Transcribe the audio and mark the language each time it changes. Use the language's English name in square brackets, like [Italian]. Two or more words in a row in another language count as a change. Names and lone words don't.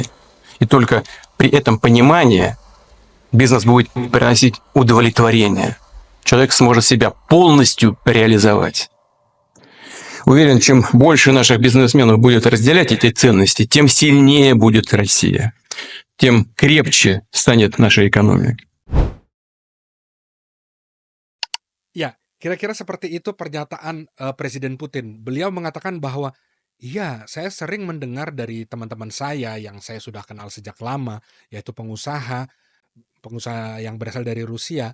[Russian] И только при этом понимании бизнес будет приносить удовлетворение. Человек сможет себя полностью реализовать. Уверен, чем больше наших бизнесменов будет разделять эти ценности, тем сильнее будет Россия, тем крепче станет наша экономика. [Indonesian] Ya, kira-kira seperti itu pernyataan Presiden Putin. Beliau mengatakan bahwa, iya, saya sering mendengar dari teman-teman saya yang saya sudah kenal sejak lama, yaitu pengusaha yang berasal dari Rusia.